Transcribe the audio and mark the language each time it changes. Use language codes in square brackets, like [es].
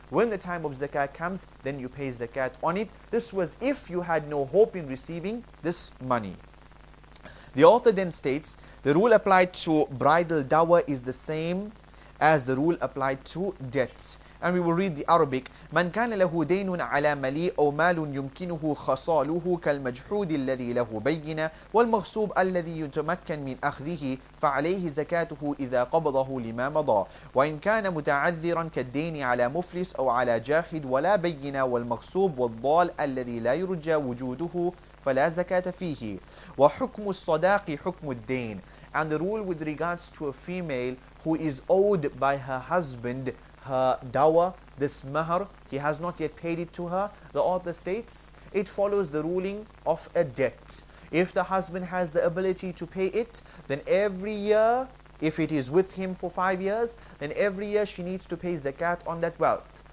[en] When the time of zakat comes, then you pay zakat on it. This was if you had no hope in receiving this money. The author then states, the rule applied to bridal dower is the same as the rule applied to debt. And we will read the Arabic. [ar] من كان له دين على مليء أو مال يمكنه خصاله كالمجحود الذي له بينة والمغصوب الذي يتمكن من أخذه فعليه زكاته إذا قبضه لما مضى وإن كان متعذرا كالدين على مفلس أو على جاحد ولا بينة والمغصوب والضال الذي لا يرجى وجوده فلا زكاة فيه وحكم الصداق حكم الدين. [en] And the rule with regards to a female who is owed by her husband her dower, this mahar, he has not yet paid it to her, the author states, it follows the ruling of a debt. If the husband has the ability to pay it, then every year, if it is with him for 5 years, then every year she needs to pay zakat on that wealth.